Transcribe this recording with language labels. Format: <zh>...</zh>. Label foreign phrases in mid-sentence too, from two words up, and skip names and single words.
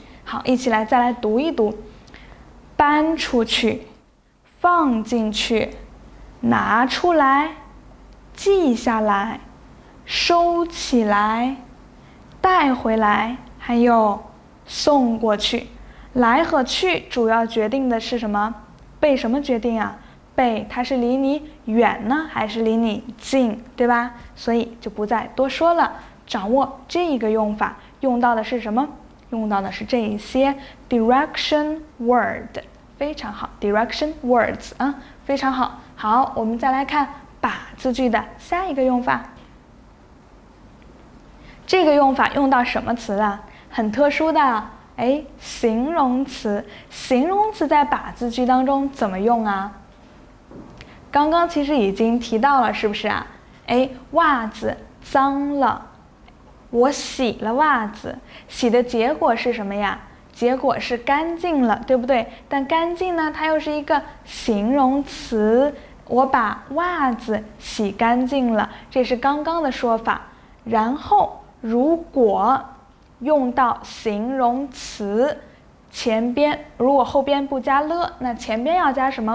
<zh>好，一起来再來讀一讀：搬出去，放進去，拿出来，記下來，收起来，带回来，还有送过去。来和去主要決定的是什麼？被什麼決定啊？被它是離你遠呢，還是離你近，對吧？所以就不再多說了。掌握這個用法，用到的是什麼？用到的是這一些</zh> <en>direction word，</en> <zh>非常好 ，</zh> <en>direction words</en> <zh>啊，非常好。好，我們再來看把字句的下一個用法。這個用法用到什麼詞啊？很特殊的，哎，形容詞。形容詞在把字句當中怎麼用啊？剛剛其實已經提到了，是不是啊？哎，襪子髒了，我洗了襪子，洗的結果是什麼呀？結果是乾淨了，對不對？但乾淨呢，它又是一個形容詞，我把襪子洗乾淨了，這是剛剛的說法。然後如果用到形容詞前邊，如果後邊不加了，那前邊要加什麼？</zh>